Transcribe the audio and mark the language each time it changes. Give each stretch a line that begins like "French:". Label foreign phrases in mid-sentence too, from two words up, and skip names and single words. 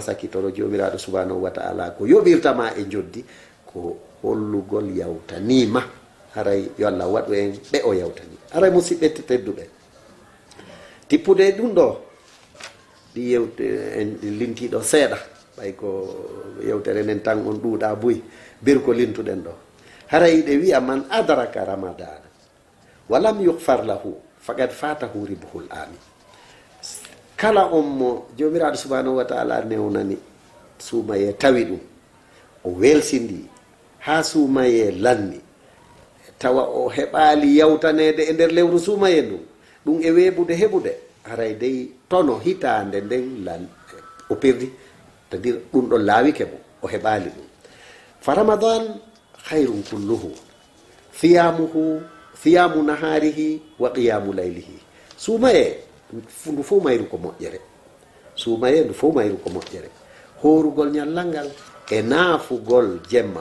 Fula: sakkitoro jomiraɗo
Arabic: سبحانه وتعالى
Fula: ko yoɓirtama e joddi ko hollugol yawtanima haray yo Allah waɗu en ɓe o yawtani haray musidɓe tedduɓe tippude ɗum ɗo ɗi yewte en lintiɗo seeɗa ɓay ko yewtere nen tan on ɗuuɗa buy bir ko lintuɗen ɗo haray ɗe
Arabic: wiya من أدرك رمضان ولم يغفر له فقد فاته ربح العام
Fula: kala on mo jomiraɗo
Arabic: سبحانه وتعالى
Fula: newnani suumaye tawi ɗum o welsindi ha suumaye lanni tawa o heɓali yawtanede e nder lewru suumaye ndun ɗum e weebude heɓude haray dey tono hitande nden lan o perdi
French: c'est-à-dire
Fula: ɗum ɗon laawike mo o heɓali ɗum
Arabic: فرمضان خير كله صيام نهاره وقيام ليله
Fula: suumaye ndu fof mayru ko moƴƴere suumaye ndu fof mayru ko moƴƴere horugol ñallal ngal e naafugol jemma